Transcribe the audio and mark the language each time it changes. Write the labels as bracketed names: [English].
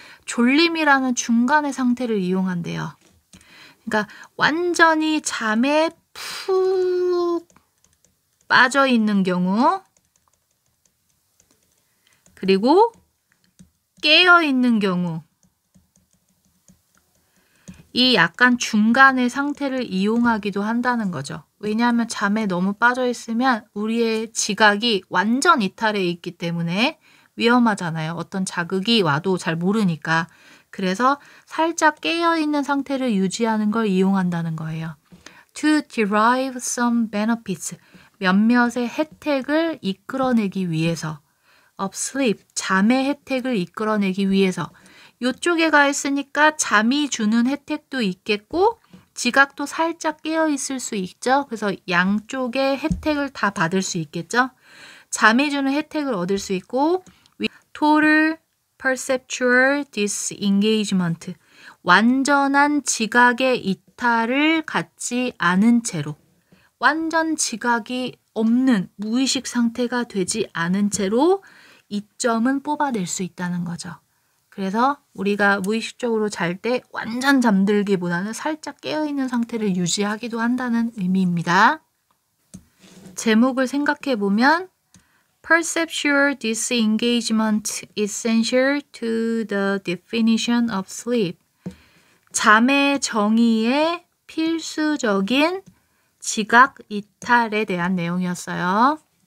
[Korean] 졸림이라는 중간의 상태를 이용한대요. 그러니까 완전히 잠에 푹 빠져 있는 경우, 그리고 깨어 있는 경우, 이 약간 중간의 상태를 이용하기도 한다는 거죠. 왜냐하면 잠에 너무 빠져 있으면 우리의 지각이 완전 이탈해 있기 때문에 위험하잖아요. 어떤 자극이 와도 잘 모르니까. 그래서 살짝 깨어있는 상태를 유지하는 걸 이용한다는 거예요. [English] To derive some benefits. [Korean] 몇몇의 혜택을 이끌어내기 위해서. [English] of sleep. [Korean] 잠의 혜택을 이끌어내기 위해서. 이쪽에 가 있으니까 잠이 주는 혜택도 있겠고 지각도 살짝 깨어 있을 수 있죠. 그래서 양쪽의 혜택을 다 받을 수 있겠죠. 잠이 주는 혜택을 얻을 수 있고 [English] total perceptual disengagement. [Korean] 완전한 지각의 이탈을 갖지 않은 채로 완전 지각이 없는 무의식 상태가 되지 않은 채로 이점은 뽑아낼 수 있다는 거죠. 그래서 우리가 무의식적으로 잘 때 완전 잠들기보다는 살짝 깨어있는 상태를 유지하기도 한다는 의미입니다. 제목을 생각해 보면 [English] Perceptual disengagement essential to the definition of sleep. [Korean] 잠의 정의에 필수적인 지각 이탈에 대한 내용이었어요.